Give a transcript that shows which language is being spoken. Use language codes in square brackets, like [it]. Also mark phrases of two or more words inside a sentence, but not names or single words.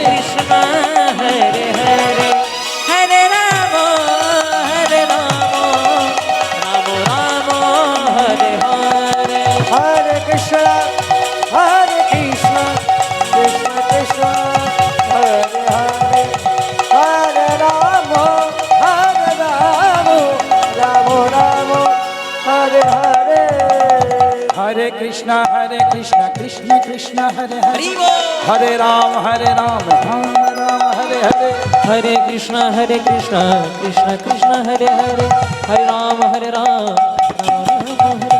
[bn] কৃষ্ণ হরে হরে, হরে রাম রাম রাম হরে হরে। হরে কৃষ্ণ কৃষ্ণ কৃষ্ণ হরে হরে, হরে রাম রাম রাম হরে হরে। [hi] हरे कृष्णा कृष्ण कृष्ण हरे हरे, हरि बोल। हरे राम राम राम हरे हरे। हरे कृष्ण कृष्ण कृष्ण हरे हरे, हरे राम राम राम हरे।